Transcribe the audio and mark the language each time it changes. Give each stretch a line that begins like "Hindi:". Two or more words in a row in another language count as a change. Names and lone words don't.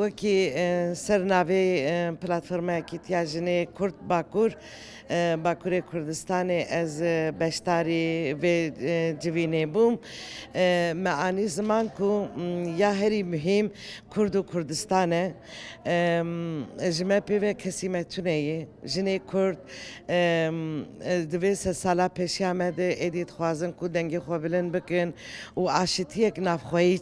Kurdish: وەکی سەرناوێ پلاتفۆرمایەکی تیاژنێ کورد باکوور باکوورێ کوردستانê ez beşdarî vê civînê bûm me anî ziman ku ya herî muhîm Kurd û Kurdistan e ji me pêve kesî me tuneyê jinê Kurd divê sed sala pêşiya me de êdî dixwazin ku dengê xwe bilind bikin û aşîtiyek navxweyî